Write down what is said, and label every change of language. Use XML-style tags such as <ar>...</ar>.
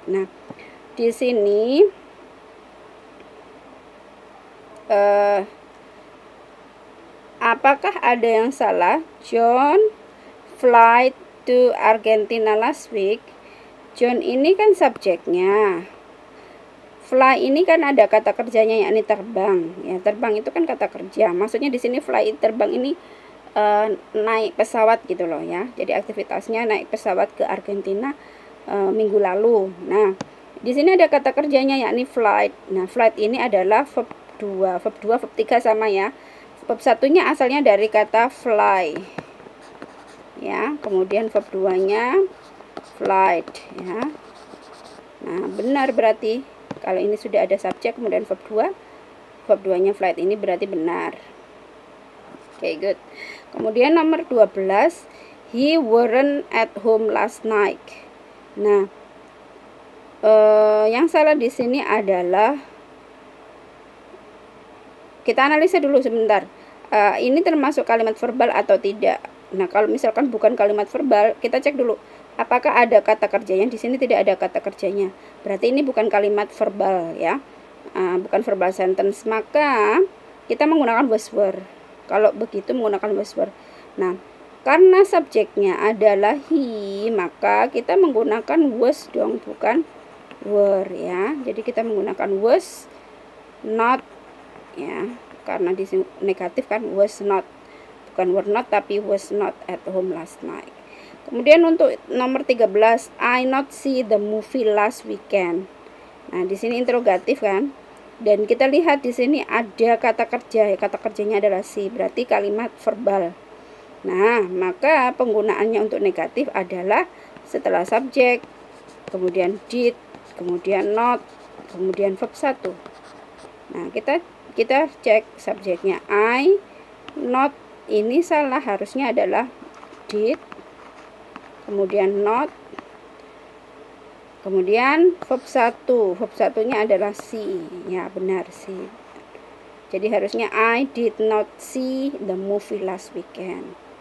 <id>Nah, di sini apakah ada yang salah?</id> <en>John flight to Argentina last week.</en> <id>John ini kan subjeknya. Fly ini kan ada kata kerjanya, yakni terbang. Ya, terbang itu kan kata kerja. Maksudnya di sini fly, terbang ini naik pesawat gitu loh, ya. Jadi aktivitasnya naik pesawat ke Argentina minggu lalu. Nah, di sini ada kata kerjanya, yakni flight. Nah, flight ini adalah verb 2, verb 2, verb 3 sama, ya. Verb 1-nya asalnya dari kata fly, ya. Kemudian verb 2-nya flight, ya. Nah, benar berarti kalau ini sudah ada subjek kemudian verb 2, verb 2-nya flight, ini berarti benar. Oke, good. Kemudian nomor 12,</id> <en>he weren't at home last night.</en> <id>Nah, yang salah di sini adalah, kita analisa dulu sebentar. Ini termasuk kalimat verbal atau tidak. Nah, kalau misalkan bukan kalimat verbal, kita cek dulu apakah ada kata kerjanya. Di sini tidak ada kata kerjanya. Berarti ini bukan kalimat verbal, ya. Bukan verbal sentence. Maka kita menggunakan was were. Kalau begitu menggunakan was were. Nah, karena subjeknya adalah he, maka kita menggunakan was dong, bukan were, ya. Jadi kita menggunakan was not, ya, karena di sini negatif kan, was not, bukan were not tapi</id> <en>was not at home last night.</en> <id>Kemudian untuk nomor 13,</id> <en>I not see the movie last weekend.</en> <id>Nah, di sini interrogatif kan, dan kita lihat di sini ada kata kerja, kata kerjanya adalah see, berarti kalimat verbal. Nah, maka penggunaannya untuk negatif adalah setelah subjek, kemudian did, kemudian not, kemudian verb 1. Nah, kita cek subjeknya I, not, ini salah, harusnya adalah did, kemudian not, kemudian verb 1. Verb 1-nya adalah see, ya, benar, see. Jadi harusnya</id> <en>I did not see the movie last weekend.</en>